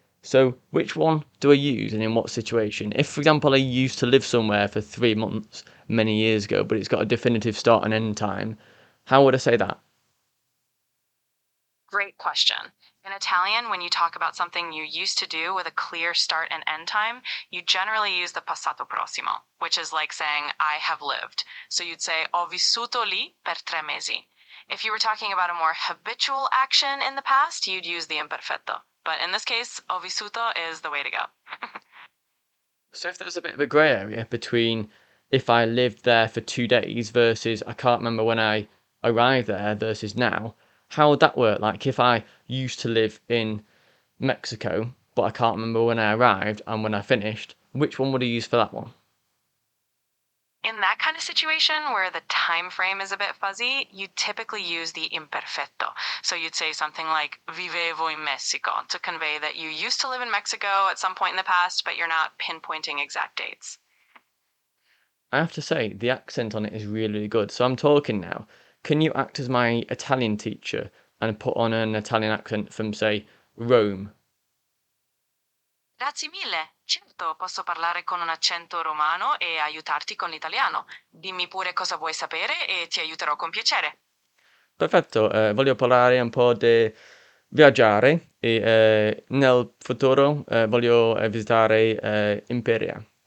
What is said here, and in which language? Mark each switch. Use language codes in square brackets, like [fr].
[en] So which one do I use and in what situation? If, for example, I used to live somewhere for 3 months many years ago, but it's got a definitive start and end time, how would I say that? Great question. In Italian, when you talk about something you used to do with a clear start and end time, you generally use the passato prossimo, which is like saying, I have lived. So you'd say, [it] ho vissuto lì per 3 mesi. [en] If you were talking about a more habitual action in the past, you'd use the imperfetto. But in this case, [it] ho vissuto [en] is the way to go. So if there's a bit of a grey area between if I lived there for 2 days versus I can't remember when I arrived there versus now, how would that work? Like if I used to live in Mexico, but I can't remember when I arrived and when I finished, which one would I use for that one? In that kind of situation where the time frame is a bit fuzzy, you typically use the imperfetto. So you'd say something like [it] vivevo in Mexico [en] to convey that you used to live in Mexico at some point in the past, but you're not pinpointing exact dates. I have to say, the accent on it is really good. So I'm talking now. Can you act as my Italian teacher and put on an Italian accent from, say, Rome? [it] Grazie mille. Certo, posso parlare con un accento romano e aiutarti con l'italiano. Dimmi pure cosa vuoi sapere e ti aiuterò con piacere. Perfetto, voglio parlare un po' di viaggiare e nel futuro voglio visitare Imperia.